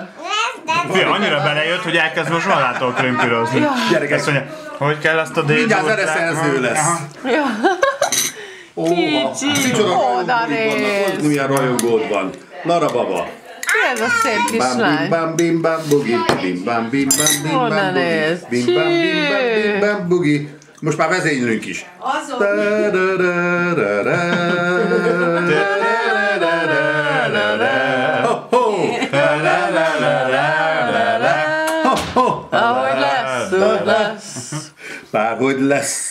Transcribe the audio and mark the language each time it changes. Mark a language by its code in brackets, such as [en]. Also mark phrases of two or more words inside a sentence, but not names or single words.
[hu] Annyira belejött, hogy elkezd most magától krömpürozni. Gyerekek, Azt mondja, hogy kell azt a dél. mindjárt zeneszerző lesz. Ja. Kicsi, oda néz. Milyen rajongód van. Lara baba. Ez a szép kislány. Bam bim bam bugi. Bim bam bim bam bim Oda bam néz. bugi. Bim bam bim bam bim bam bugi. Most már vezénylünk is. Ahogy lesz, úgy lesz. Bárhogy lesz.